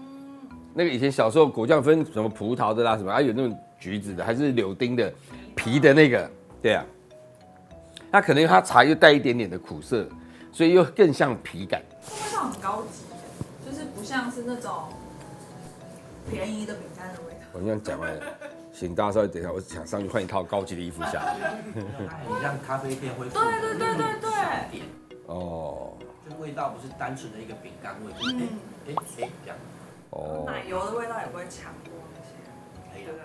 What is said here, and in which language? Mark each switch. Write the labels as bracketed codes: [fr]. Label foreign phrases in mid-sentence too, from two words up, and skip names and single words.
[zh] 那個以前小時候果醬分什麼葡萄的啦什麼，還有那種橘子的，還是柳丁的皮的那個，對啊。那可能它茶又帶一點點的苦澀，所以又更像皮感。味道很高級，就是不像是那種便宜的餅乾的味道。我這樣講完了，請大家稍微等一下，我想上去換一套高級的衣服下來。你讓咖啡店會對。哦。就味道不是單純的一個餅乾味，就是這樣。哦。奶油的味道也不會強過那些，對不對？